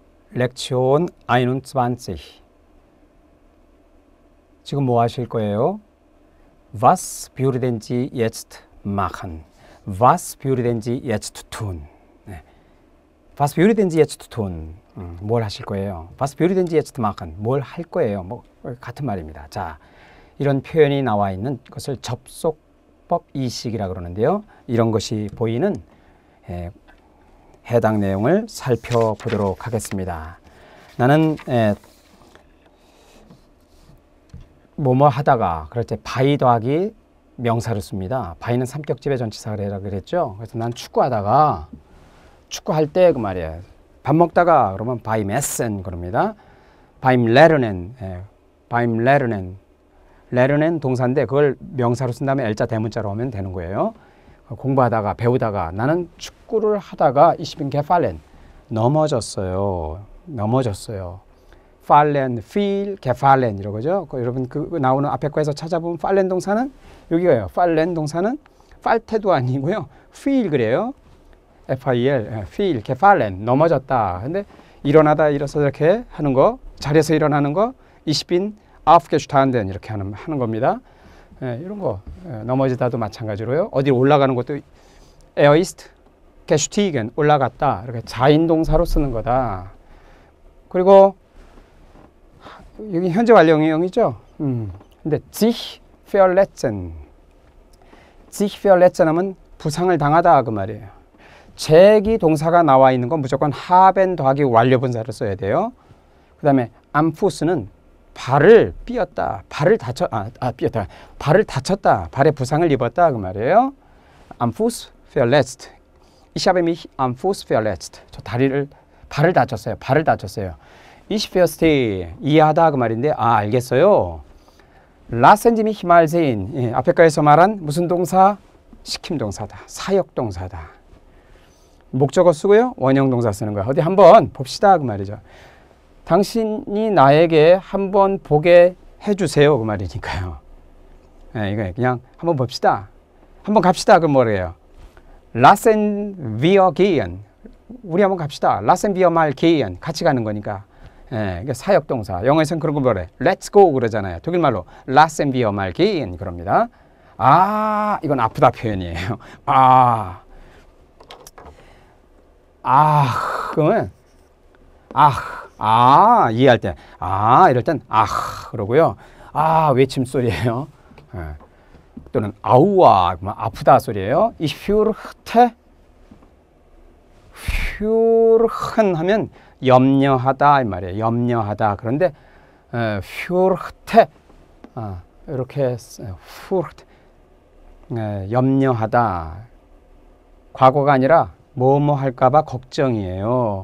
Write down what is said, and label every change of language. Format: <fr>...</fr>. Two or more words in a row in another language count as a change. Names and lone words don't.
<de>Lektion 21.</de> <ko>지금 뭐 하실 거예요?</ko> <de>Was würden Sie jetzt machen? Was würden Sie jetzt tun?</de> <ko>네.</ko> <de>Was würden Sie jetzt tun?</de> <ko>뭘 하실 거예요?</ko> <de>Was würden Sie jetzt machen?</de> <ko>뭘 할 거예요? 뭐 같은 말입니다. 자, 이런 표현이 나와 있는 것을 접속법 이식이라고 그러는데요. 이런 것이 보이는 해당 내용을 살펴보도록 하겠습니다. 나는 뭐뭐 하다가 그럴 때 by 더하기 명사를 씁니다. by는 삼격지배 전치사라 그랬죠. 그래서 난 축구하다가 축구할 때 그 말이에요. 밥 먹다가 그러면</ko> <de>beim Essen</de> <ko>그럽니다.</ko> <de>beim Lernen, beim Lernen,</de> <ko>Lernen 동사인데 그걸 명사로 쓴 다음에 L자 대문자로 하면 되는 거예요. 공부하다가 배우다가 나는 축구를 하다가</ko> <de>ich bin gefallen</de> <ko>넘어졌어요.</ko> <de>fallen, feel, gefallen 이러고죠.</de> <ko>여러분 그 나오는 앞에 거에서 찾아보면 fallen 동사는 여기가요. fallen 동사는 falte도 아니고요. feel 그래요.</ko> <de>F-I-L, feel,</de> <ko>gefallen 넘어졌다. 근데 일어나다 일어서 이렇게 하는 거, 자리에서 일어나는 거,</ko> <de>ich bin aufgestanden</de> <ko>이렇게 하는 겁니다. 이런 거 넘어지다도 마찬가지로요. 어디 올라가는 것도</ko> <de>er ist gestiegen</de> <ko>올라갔다 이렇게 자인 동사로 쓰는 거다. 그리고 여기 현재 완료형이죠. 근데</ko> <de>sich verletzen</de> <ko>하면 부상을 당하다 그 말이에요. 제기 동사가 나와 있는 건 무조건 haben 더하기 완료분사를 써야 돼요. 그 다음에</ko> <de>am Fuß</de> <ko>는 발을 삐었다, 발을 다쳤다, 발에 부상을 입었다 그 말이에요.</ko> <de>Am Fuß verletzt. Ich habe mich am Fuß verletzt.</de> <ko>저 발을 다쳤어요.</ko> <de>Ich verstehe.</de> <ko>이해하다 그 말인데 알겠어요.</ko> <de>Lassen Sie mich mal sehen.</de> <ko>앞에 거에서 말한 무슨 동사? 시킴 동사다. 사역 동사다. 목적어 쓰고요. 원형 동사 쓰는 거야. 어디 한번 봅시다 그 말이죠. 당신이 나에게 한번 보게 해주세요 그 말이니까요. 이거 그냥 한번 봅시다. 한번 갑시다 그럼 뭐래요?</ko> <de>Lassen wir gehen.</de> <ko>우리 한번 갑시다.</ko> <de>Lassen wir mal gehen.</de> <ko>같이 가는 거니까. 이게 사역동사. 영어에서는 그런 거 뭐래?</ko> <en>Let's go</en> <ko>그러잖아요. 독일말로</ko> <de>Lassen wir mal gehen</de> <ko>그럽니다. 이건 아프다 표현이에요. 그러면 이해할 때 이럴 땐 그러고요. 외침 소리예요. 또는 아우와 아프다 소리예요.</ko> <de>Ich fürchte</de> <ko>하면 염려하다 이 말이에요. 염려하다. 그런데 fürchte 이렇게 fürchte 염려하다. 과거가 아니라 뭐뭐 할까봐 걱정이에요.</ko>